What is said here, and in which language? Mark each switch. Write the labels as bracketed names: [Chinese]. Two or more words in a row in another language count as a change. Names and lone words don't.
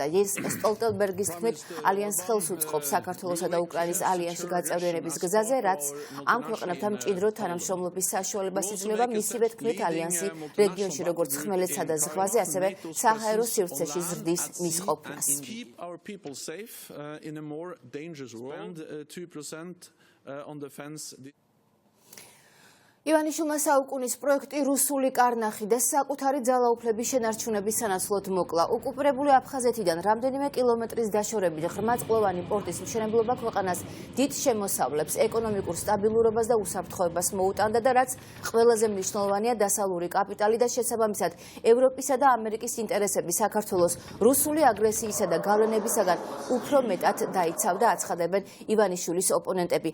[Georgian] ის სტოლტენბერგის თქმით ალიანსს ხელს უწყობს საქართველოსა და უკრაინის ალიანსში გაწევრიანების გზაზე, რაც ამ ქვეყნებთან მჭიდრო თანამშრომლობის საშუალებას იძლევა. მისივე თქმით ალიანსი რეგიონში როგორც ხმელეთსა და ზღვაზე, ასევე საჰაერო სივრცეში ზრდის მის ყოფნას. [English] On the fence. [Georgian] ივანიშვილმა საუკუნის პროექტი რუსული კარნახი და საკუთარი ძალაუფლების შენარჩუნების სანაცვლოდ მოკლა. ოკუპირებული აფხაზეთიდან რამდენიმე კილომეტრის დაშორებით ღრმაწყვოვანი პორტის მშენებლობა ქვეყანას დიდ შემოსავლებს, ეკონომიკურ სტაბილურობას და უსაფრთხოებას მოუტანდა და რაც ყველაზე მნიშვნელოვანია, დასავლური კაპიტალი და შესაბამისად ევროპისა და ამერიკის ინტერესები საქართველოს რუსული აგრესიისა და გავლენებისაგან უფრო მეტად დაიცავდა, აცხადებენ ივანიშვილის ოპონენტები.